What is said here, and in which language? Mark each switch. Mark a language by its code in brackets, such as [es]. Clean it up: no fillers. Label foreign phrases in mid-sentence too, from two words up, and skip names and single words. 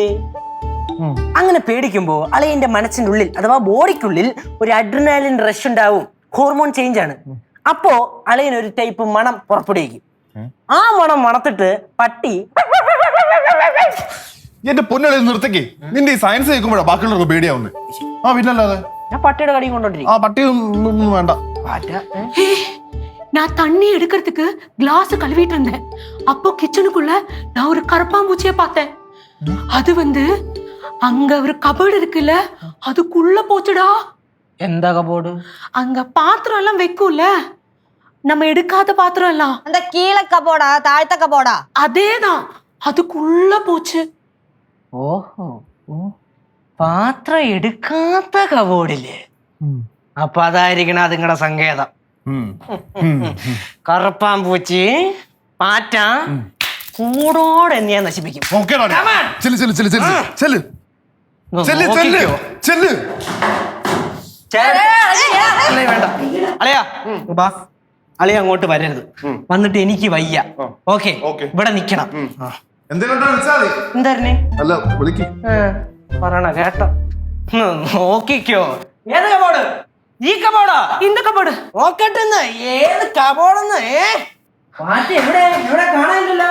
[ml] അങ്ങനെ പേടിക്കുമ്പോ അളിയന്റെ മനസ്സിന്റെ ഉള്ളിൽ അഥവാ ബോഡിക്കുള്ളിൽ ഒരു [en] adrenaline rush [ml] ഉണ്ടാവും, [en] hormone change [ml] ആണ്. അപ്പോ അളിയൻ ഒരു ടൈപ്പ് മണം പുറപ്പെടുവിക്കും. ആ മണം മണത്തിട്ട് പട്ടി എന്റെ പൊന്നളി നിർത്തക്കേ. നിന്റെ ഈ സയൻസ് കേൾക്കുമ്പോഴാ ബാക്കിയുള്ളവർക്ക് പേടിയാവുന്നത്. ആ പിന്നല്ലാതെ ഞാൻ പട്ടിയുടെ കടിയും കൊണ്ടോണ്ടിരിക്കും. ആ പട്ടി ഒന്നും വേണ്ട. [ta] நான் தண்ணி எடுக்கிறதுக்கு கிளாஸ் கழுவிட்டு இருந்தேன். அப்போ கிச்சனுக்குள்ள நான் ஒரு கரப்பாம்பூச்சியை பார்த்தேன். அது அங்க ஒரு கபோர்டு இருக்குல்ல, அதுக்குள்ள போச்சுடா. [ml] എന്താ കബോർഡ്? [ta] அங்க பாத்திரம் எல்லாம் வைக்கும்ல, நம்ம எடுக்காத பாத்திரம் எல்லாம். [ml] എന്താ കീഴെ കബോർഡാ താഴത്തെ കബോർഡാ? [ta] அதேதான், அதுக்குள்ள போச்சு. [ml] ഓഹോ, പാത്രം എടുക്കാത്ത കബോർഡില്ലേ? അപ്പൊ അതായിരിക്കണം അതുങ്ങളുടെ സങ്കേതം. കറുപ്പാമ്പൂച്ചി പാറ്റ കൂടോടെ ഞാൻ നശിപ്പിക്കും. വേണ്ട അളിയാ, അളിയ അങ്ങോട്ട് വരരുത്. വന്നിട്ട് എനിക്ക് വയ്യ. ഓക്കെ, ഇവിടെ നിക്കണം. എന്തായിരുന്നേ പറയണ കേട്ടോ? നോക്കിക്കോ. ഏത് കബോർഡ്? ഈ കബോർഡോ? [ta] இந்த கபோர்டு. [ml] നോക്കട്ടെന്ന്. ഏത് കബോർഡെന്ന്? പാറ്റ എവിടെ എവിടെ കാണാനില്ലല്ലോ.